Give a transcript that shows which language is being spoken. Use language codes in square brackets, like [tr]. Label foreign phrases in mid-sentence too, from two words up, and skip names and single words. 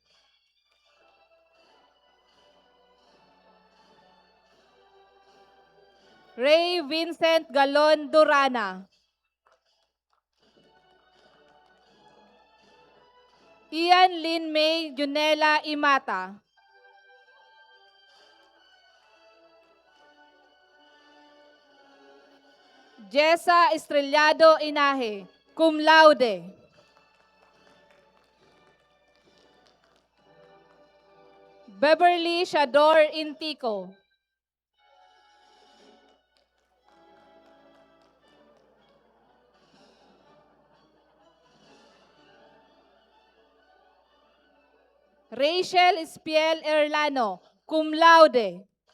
[en] Ray Vincent Galon Durana. Ian Lynn May Junela Imata. Jessa Estrellado Inahe, [la] cum laude. [en] Beverly Shador Intico. Rachel Espiel Erlano, [la] cum laude.